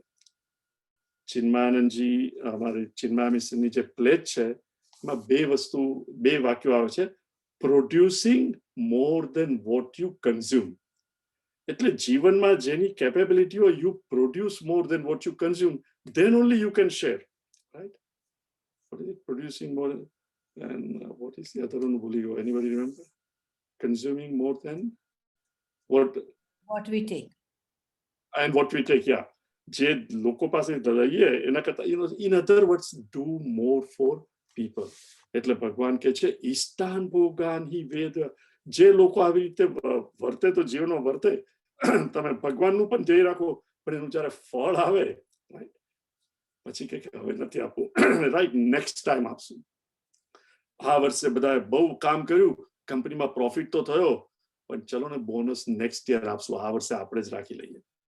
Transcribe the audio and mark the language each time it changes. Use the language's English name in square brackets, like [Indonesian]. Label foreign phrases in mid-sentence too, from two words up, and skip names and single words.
[Gujarati] ચિન્મયાનંદજી, અમારી ચિન્મયા મિશનની જે પ્લેટ છે, એમાં 2 વાક્યો આવે છે. [English] Producing more than what you consume. [Gujarati] એટલે જીવનમાં જેની કેપેબિલિટી હોય, [English] you produce more than what you consume, then only you can share, right? What is it? Producing more than what is the other one? [Gujarati] ભૂલી ગયો. [English] Anybody remember? Consuming more than what we take. And what we take, yeah. [Gujarati] જે લોકો પાસે લઈએ એના કરતા, [English] in other words, do more for people. [Gujarati] એટલે ભગવાન કે છે [Sanskrit] ઈષ્ટાન ભોગાન હિ વેદ. [Gujarati] જે લોકો આવી રીતે વર્તે તો જીવનમાં વર્તે. તમે ભગવાનનું પણ ધ્યેય રાખો, પણ એનું જયારે ફળ આવે, રાઈટ, પછી કે હવે નથી આપવું, રાઈટ, [English] next time [Gujarati] આપશું. આ વર્ષે બધાએ બહુ કામ કર્યું, કંપનીમાં પ્રોફિટ તો થયો, પણ ચલો ને [English] bonus next year [Gujarati] આપશું, આ વર્ષે આપણે જ રાખી લઈએ.